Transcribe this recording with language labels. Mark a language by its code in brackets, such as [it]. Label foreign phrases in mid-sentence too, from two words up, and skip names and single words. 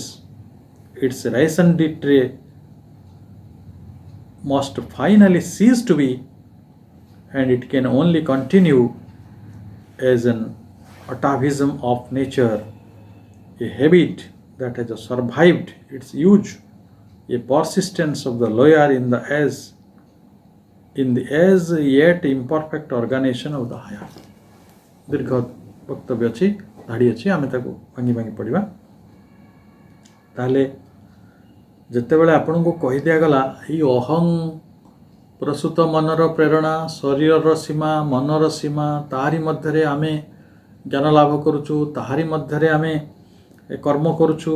[en] Its raison d'etre must finally cease to be, and it can only continue as an atavism of nature, a habit that has survived its use, a persistence of the lower in the as yet imperfect organization of the higher. [or] ଦୀର୍ଘ ବକ୍ତବ୍ୟ ଅଛି, ଧାଡ଼ି ଅଛି, ଆମେ ତାକୁ ଭାଙ୍ଗି ଭାଙ୍ଗି ପଢ଼ିବା। ତାହେଲେ ଯେତେବେଳେ ଆପଣଙ୍କୁ କହିଦିଆଗଲା ଏଇ ଅହଂ ପ୍ରସୂତ ମନର ପ୍ରେରଣା, ଶରୀରର ସୀମା, ମନର ସୀମା, ତାହାରି ମଧ୍ୟରେ ଆମେ ଜ୍ଞାନ ଲାଭ କରୁଛୁ, ତାହାରି ମଧ୍ୟରେ ଆମେ କର୍ମ କରୁଛୁ।